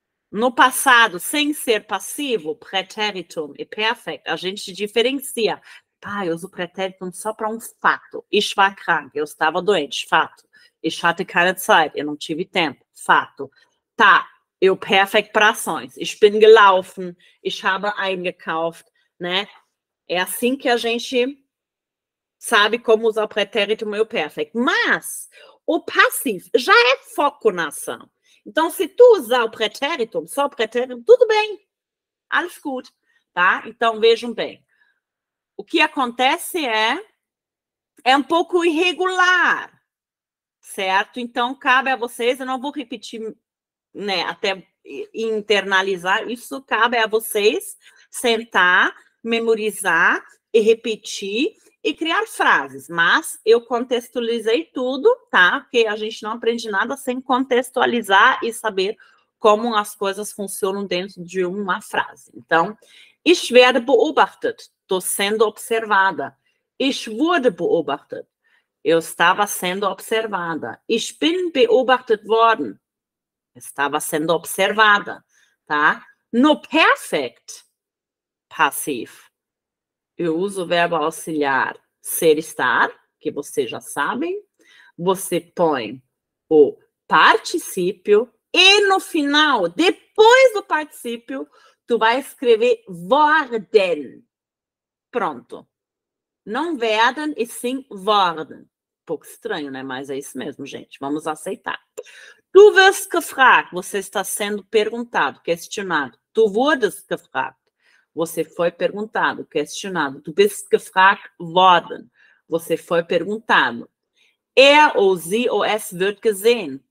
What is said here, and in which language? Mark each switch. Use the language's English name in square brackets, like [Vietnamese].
[Portuguese] No passado, sem ser passivo, pretéritum e perfect, a gente diferencia. Eu uso pretéritum só para um fato. [German] Ich war krank, [Portuguese] eu estava doente, fato. [German] Ich hatte keine Zeit, [Portuguese] eu não tive tempo, fato. Tá, eu perfect para ações. [German] Ich bin gelaufen, ich habe eingekauft, né? [Portuguese] É assim que a gente sabe como usar o pretérito e o perfect. Mas o passivo já é foco na ação. Então, se tu usar o pretérito, só o pretérito, tudo bem. [German] Alles gut, [Portuguese] tá? Então, vejam bem. O que acontece é um pouco irregular, certo? Então, cabe a vocês, eu não vou repetir, né, até internalizar, isso cabe a vocês sentar, memorizar e repetir e criar frases, mas eu contextualizei tudo, tá? Porque a gente não aprende nada sem contextualizar e saber como as coisas funcionam dentro de uma frase. Então, [German] ich werde beobachtet, [Portuguese] estou sendo observada. [German] Ich wurde beobachtet, [Portuguese] eu estava sendo observada. [German] Ich bin beobachtet worden, [Portuguese] estava sendo observada, tá? No perfect passivo, eu uso o verbo auxiliar ser, estar, que vocês já sabem. Você põe o particípio e no final, depois do particípio, tu vai escrever worden. Pronto. Não werden e sim worden. Um pouco estranho, né? Mas é isso mesmo, gente. Vamos aceitar. [German] Du wirst gefragt. [Portuguese] Você está sendo perguntado, questionado. [German] Du wurdest gefragt. [Portuguese] Você foi perguntado, questionado. [German] Du bist gefragt worden. [Portuguese] Você foi perguntado. [German] Er ou sie ou es wird gesehen.